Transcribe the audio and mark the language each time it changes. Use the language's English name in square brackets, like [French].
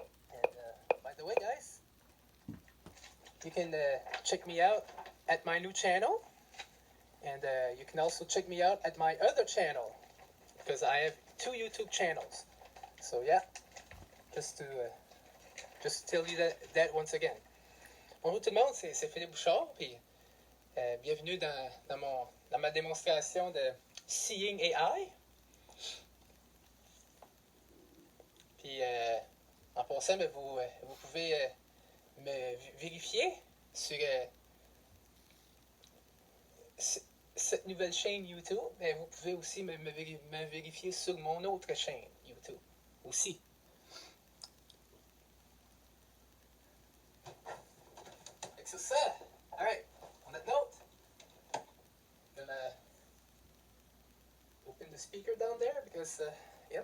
[English] And by the way, guys, you can check me out at my new channel. And you can also check me out at my other channel. Because I have 2 YouTube channels. So, yeah. Just to tell you that once again. [French] Bonjour tout le monde, c'est Philippe Bouchard, puis bienvenue dans ma démonstration de Seeing AI. Puis en passant, vous pouvez me vérifier sur cette nouvelle chaîne YouTube, mais vous pouvez aussi me vérifier sur mon autre chaîne YouTube aussi. [English] So ça, alright, on that note, I'm gonna open the speaker down there because, yep.